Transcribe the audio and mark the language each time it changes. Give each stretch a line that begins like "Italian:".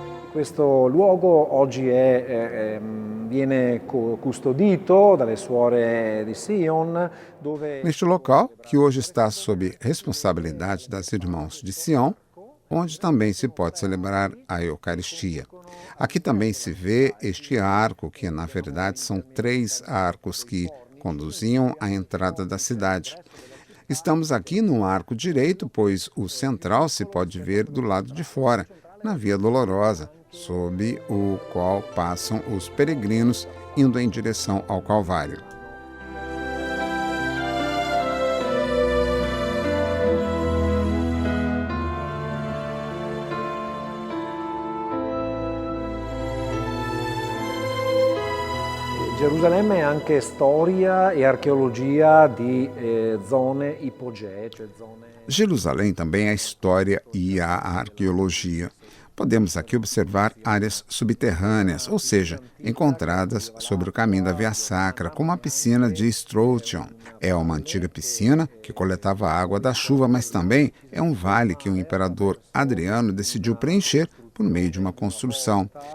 Italian: Questo luogo oggi viene custodito dalle suore di Sion, dove...
Portuguese: Neste local, que hoje está sob responsabilidade das Irmãs de Sião, onde também se pode celebrar a Eucaristia. Aqui também se vê este arco, que na verdade são 3 arcos que conduziam à entrada da cidade. Estamos aqui no arco direito, pois o central se pode ver do lado de fora, na Via Dolorosa, sob o qual passam os peregrinos indo em direção ao Calvário.
Italian: Gerusalemme è anche storia e archeologia di zone ipogee, cioè zone...
Portuguese: Jerusalém também é a história e a arqueologia. Podemos aqui observar áreas subterrâneas, ou seja, encontradas sobre o caminho da Via Sacra, como a piscina de Stroution. É uma antiga piscina que coletava água da chuva, mas também é um vale que o imperador Adriano decidiu preencher por meio de uma construção.